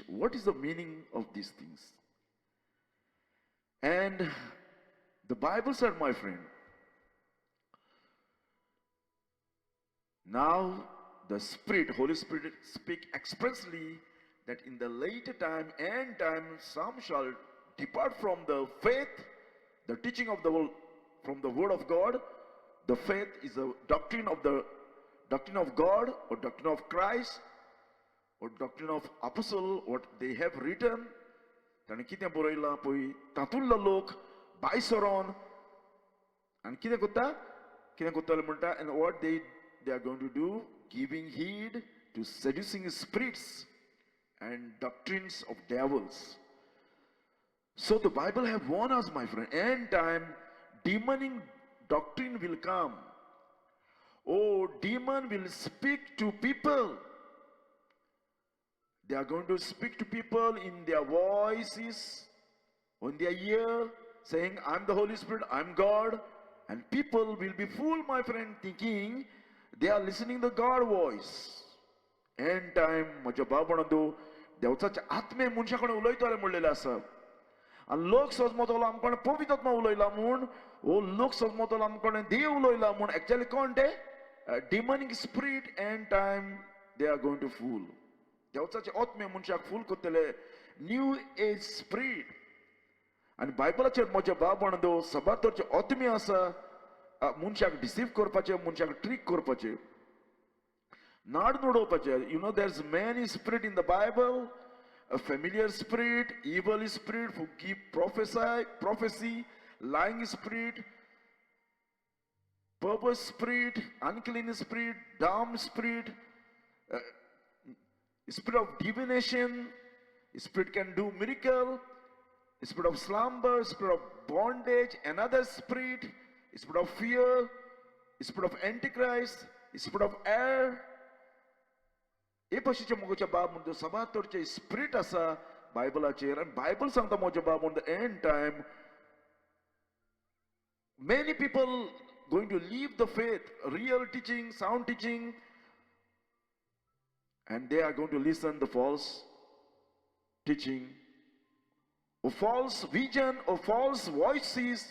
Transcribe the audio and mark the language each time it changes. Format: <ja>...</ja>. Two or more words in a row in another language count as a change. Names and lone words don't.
<en>What is the meaning of these things? And the Bible said, my friend, now the Spirit, Holy Spirit, speak expressly that in the later time, end time, some shall depart from the faith, the teaching of the world, from the word of God. The faith is a doctrine of God or doctrine of Christ, or doctrine of apostle, what they have written.</en> <kok>ताणें कितें बरयलां पळय तातूंतलो लोक भायर सरोन आनी कितें कोत्ताले म्हणटा,</kok> <en>and what they are going to do, giving heed to seducing spirits and doctrines of devils. So the Bible have warned us, my friend, end time demonic doctrine will come. Oh, demon will speak to people. They are going to speak to people in their voices, in their ear, saying, I'm the Holy Spirit, I'm God. And people will be fooled, my friend, thinking they are listening to God voice. End time,</en> <kok>म्हज्या भाव बांदो, देवचाचे आत्मे मनशा कडेन उलयताले म्हणलेले आसा. आनी लोक समजतलो आमकां पवित्र आत्मा उलयला म्हूण, ओ लोक समजतलो आमकां देव उलयला म्हूण. Actually कोण ते?</kok> <en>Demonic spirit, end time, they are going to fool.</en> <kok>देवचाचे आत्मे मनशाक फूल करतले.</kok> <en>new age spirit.</en> <kok>आनी बायबलाचेर म्हज्या भाव बांदो सबातरचे आत्मे आसा मनशाक डिसीव करपाचे, मनशाक ट्रिक करपाचे, नाड नडोवपाचे.</kok> <en>You know, there's many spirit in the Bible. A familiar spirit, evil spirit who give prophecy, lying spirit, perverse spirit, unclean spirit, dumb spirit, spirit of divination. Spirit can do miracle. Spirit of slumber, spirit of bondage, another spirit, spirit of fear, spirit of antichrist, spirit of air.</en> <kok>हे भशेचे मोगोचे बाब म्हणटा सबातोरचे स्पिरिट आसा बायबलाचेर. आनी बायबल सांगता मोगे बाब म्हणटा</kok> <en>end time many people going to leave the faith, real teaching, sound teaching, and they are going to listen the false teaching, or false vision, or false voices.</en>